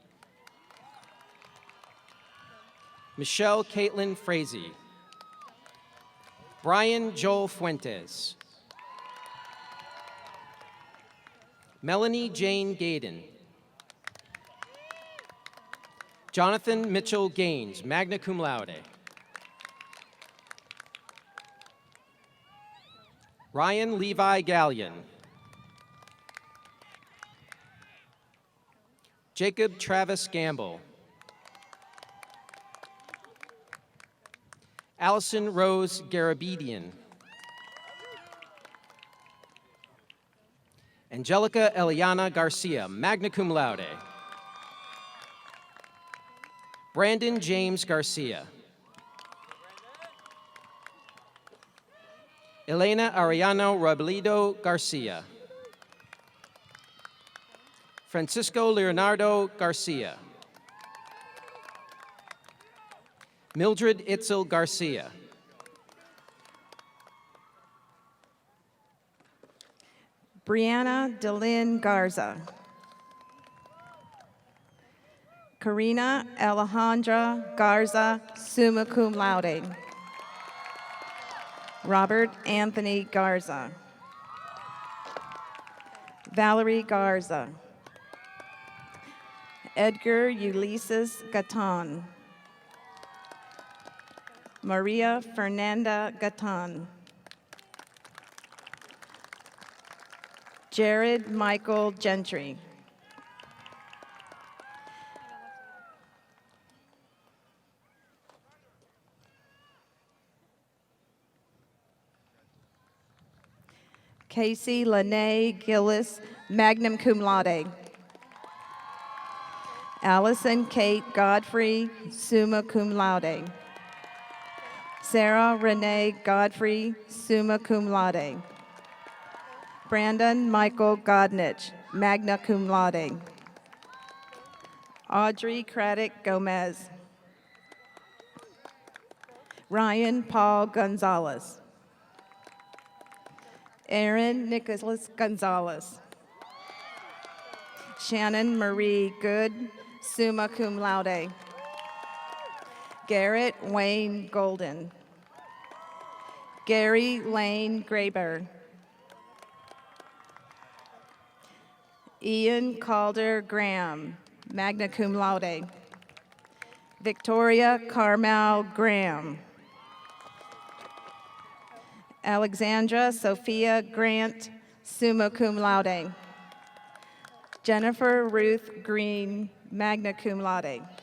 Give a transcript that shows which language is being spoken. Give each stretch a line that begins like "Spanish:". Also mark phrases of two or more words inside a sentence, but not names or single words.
English: Michelle Caitlin Frazee. Brian Joel Fuentes. Melanie Jane Gaydon. Jonathan Mitchell Gaines,
Latin: magna cum laude.
English: Ryan Levi Gallion. Jacob Travis Gamble. Allison Rose Garabedian. Angelica Eliana Garcia,
Latin: magna cum laude.
English: Brandon James Garcia. Elena Ariano Robledo Garcia. Francisco Leonardo Garcia. Mildred Itzel Garcia. Brianna Delyn Garza. Karina Alejandra Garza,
Latin: summa cum laude.
English: Robert Anthony Garza. Valerie Garza. Edgar Ulysses Gatan. Maria Fernanda Gatan. Jared Michael Gentry. Casey Lene Gillis,
Latin: magna cum laude.
English: Allison Kate Godfrey,
Latin: summa cum laude.
English: Sarah Renee Godfrey,
Latin: summa cum laude.
English: Brandon Michael Godnich,
Latin: magna cum laude.
English: Audrey Craddock Gomez. Ryan Paul Gonzalez. Aaron Nicholas Gonzalez. Shannon Marie Good,
Latin: summa cum laude.
English: Garrett Wayne Golden. Gary Lane Graber. Ian Calder Graham,
Latin: magna cum laude.
English: Victoria Carmel Graham. Alexandra Sophia Grant,
Latin: summa cum laude.
English: Jennifer Ruth Green,
Latin: magna cum laude.